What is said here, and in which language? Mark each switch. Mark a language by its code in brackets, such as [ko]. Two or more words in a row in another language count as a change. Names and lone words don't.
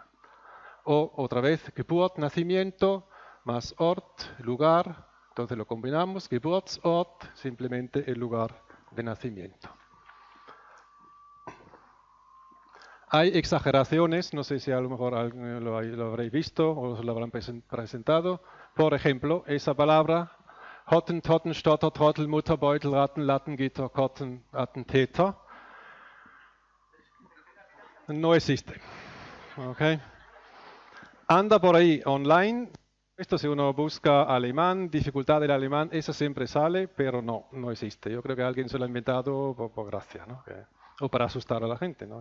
[es] O otra vez, Geburt, nacimiento, más Ort, lugar, entonces lo combinamos, Geburtsort, simplemente el lugar de nacimiento. Hay exageraciones, no sé si a lo mejor lo habréis visto o os lo habrán presentado. Por ejemplo, esa palabra, [de] Hotten, Totten, Stotter, Trottel, Mutter, Beutel, Ratten, Latten, Gitter, Kotten, Attentäter, [es] no existe. Okay. Anda por ahí online. Esto si uno busca alemán, dificultad del alemán, esa siempre sale, pero no existe. Yo creo que alguien se lo ha inventado por gracia, ¿no? O para asustar a la gente, ¿no?